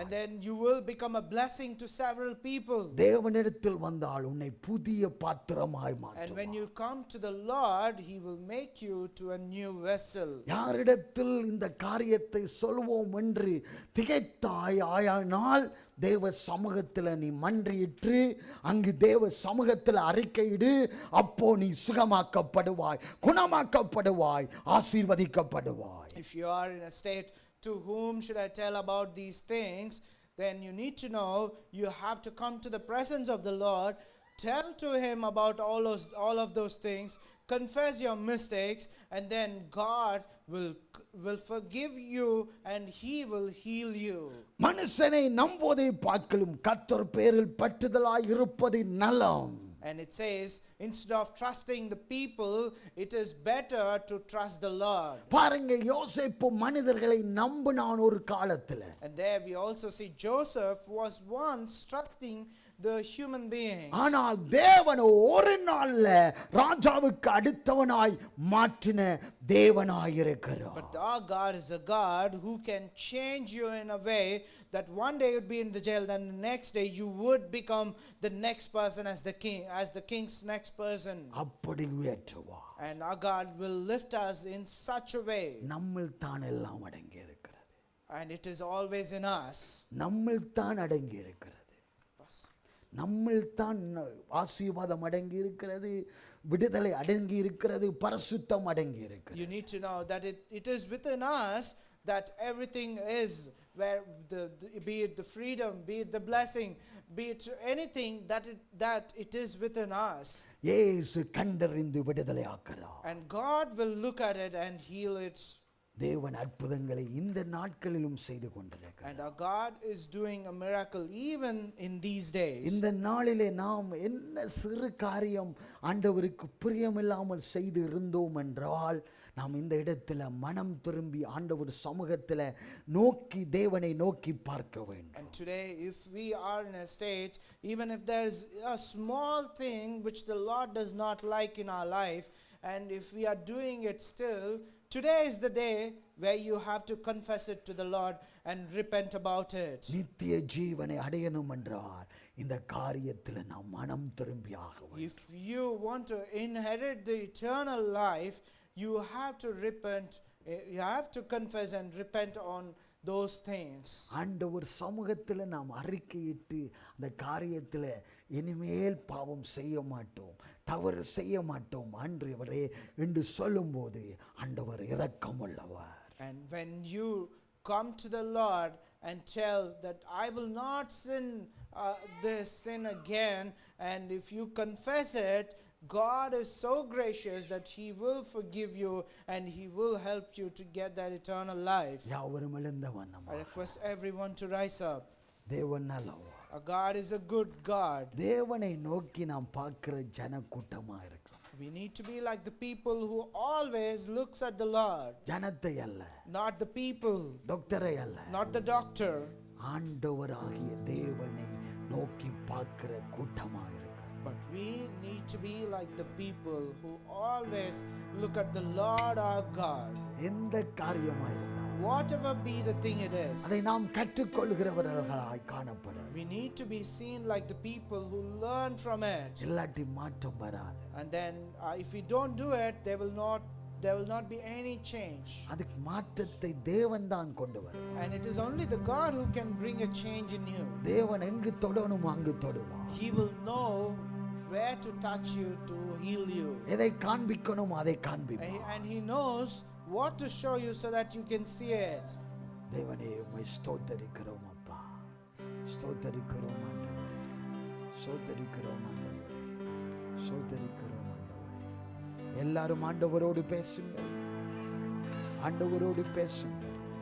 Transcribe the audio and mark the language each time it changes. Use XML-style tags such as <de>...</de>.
<en>And then you will become a blessing to several people.</en> <ta>தேவனிடத்தில் வந்தால் உன்னை புதிய பாத்திரமாய்</ta> <en>And</en> <ta>மாற்றுவார்.</ta> <en>when you come to the Lord, He will make you to a new vessel.</en> <ta>யாரிடத்தில் இந்த காரியத்தை சொல்வோம் என்று திகைத்தாய் ஆயானால் தேவ சமூகத்தில் நீ மன்றியிட்டு அங்கு தேவ சமூகத்தில் அறிக்கையிடு. அப்போ நீ சுகமாக்கப்படுவாய், குணமாக்கப்படுவாய், ஆசீர்வதிக்கப்படுவாய்.</ta> <en>If you are in a state, to whom should I tell about these things? Then you need to know you have to come to the presence of the Lord, tell to Him about all of those things, confess your mistakes, and then God will forgive you and He will heal you.</en> <ta>மனுஷனை நம்புவதை பார்க்கலும் கர்த்தர் பேரில் பற்றுதலாய் இருப்பது நலம்.</ta> <en>And it says, instead of trusting the people, it is better to trust the Lord.</en> <ta>பாருங்க, யோசேப்பு மனிதர்களை நம்பினான் ஒரு காலத்துல.</ta> <en>And there we also see Joseph was once trusting the human beings.</en> <ta>ஆனால் தேவன் ஒரு நாள்ல ராஜாவுக்கு அடுத்தவனாய் மாற்றின தேவனாய் இருக்கிறார்.</ta> <en>But our God is a God who can change you in a way that one day you'd be in the jail, then the next day you would become the next person as the king, as the king's next person.</en> <ta>அப்படி உயர்த்துவார்.</ta> <en>And our God will lift us in such a way.</en> <ta>நம்மில் தான் எல்லாம் அடங்கி இருக்கிறது.</ta> <en>And it is always in us.</en> <ta>நம்மில் தான் அடங்கி இருக்கிறது. நம்மில் தான் ஆசீர்வாதம் அடங்கி இருக்கிறது, விடுதலை அடங்கி இருக்கிறது, பரிசுத்தம் அடங்கி இருக்கிறது.</ta> <en>You need to know that it is within us that everything is, where be it the freedom, be it the blessing, be it anything that it is within us.</en> <ta>இயேசு கண்டறிந்து விடுதலை ஆக்குறார்.</ta> <en>And God will look at it and heal it.</en> <ta>தேவன் அற்புதங்களை இந்த நாட்களிலும் செய்து கொண்டிருக்கிறார்.</ta> <en>And our God is doing a miracle even in these days.</en> <ta>இந்த நாளிலே நாம் என்ன சிறு காரியம் ஆண்டவருக்கு பிரியமில்லாமல் செய்து இருந்தோம் என்றால் நாம் இந்த இடத்துல மனம் திரும்பி ஆண்டவர் சமூகத்தில் நோக்கி தேவனை நோக்கி பார்க்க வேண்டும்.</ta> <en>And today, if we are in a state, even if there is a small thing which the Lord does not like in our life, and if we are doing it still, today is the day where you have to confess it to the Lord and repent about it.</en> <ta>நித்திய ஜீவனை அடையணும் என்றால் இந்த காரியத்தில் நாம் மனம் திரும்பி ஆக வேண்டும்.</ta> <en>If you want to inherit the eternal life, you have to repent, you have to confess and repent on those things.</en> <ta>ஆண்டவர் சமூகத்தில் நாம் அறிக்கையிட்டு அந்த காரியத்தில் இனிமேல் பாவம் செய்ய மாட்டோம், தவறு செய்ய மாட்டோம் ஆண்டவரே என்று சொல்லும்போது ஆண்டவர் இரக்கமுள்ளவர்.</ta> <en>And when you come to the Lord and tell that I will not sin this sin again, and if you confess it, God is so gracious that He will forgive you and He will help you to get that eternal life.</en> <ta>யாவரும் எழுந்தவண்ணம்.</ta> <en>I request everyone to rise up.</en> <ta>தேவன் நல்லவர்.</ta> <en>Our God is a good God.</en> <ta>தேவனை நோக்கி நாம் பார்க்கிற ஜனக்கூட்டமாக இருக்கிறோம்.</ta> <en>We need to be like the people who always looks at the Lord.</en> <ta>ஜனத்தை அல்ல,</ta> <en>Not the people,</en> <ta>டாக்டரை அல்ல,</ta> <en>not the doctor.</en> <ta>ஆண்டவராகிய தேவனை நோக்கி பார்க்கிற கூட்டமாக இருக்கிறோம்.</ta> <en>But we need to be like the people who always look at the Lord our God.</en> <ta>எந்த காரியமாக இருந்தாலும்</ta> <en>Whatever be the thing it is,</en> <ta>அதை நாம் கற்றுக்கொள்கிறவர்களாய் காணப்பட</ta> <en>we need to be seen like the people who learn from it.</en> <ta>இல்லாட்டி மாற்றம் வராது.</ta> <en>And then if we don't do it, there will not be any change.</en> <ta>அதுக்கு மாற்றத்தை தேவன் தான் கொண்டு வரும்.</ta> <en>And it is only the God who can bring a change in you.</en> <ta>தேவன் எங்கு தொடணும் அங்கு தொடுவார்.</ta> <en>He will know where to touch you to heal you.</en> <ta>எதை காண்பிக்கணும் அதை காண்பிப்பார்.</ta> <en>And He knows what to show you so that you can see it.</en> <ta>தேவனே உம்மை ஸ்தோத்தரிக்கிறோம் அப்பா, ஸ்தோத்தரிக்கிறோம் ஆண்டவரே, ஸ்தோத்தரிக்கிறோம் ஆண்டவரே, ஸ்தோத்தரிக்கிறோம் ஆண்டவரே. எல்லாரும் ஆண்டவரோடு பேசுங்கள், ஆண்டவரோடு பேசுங்கள்.</ta>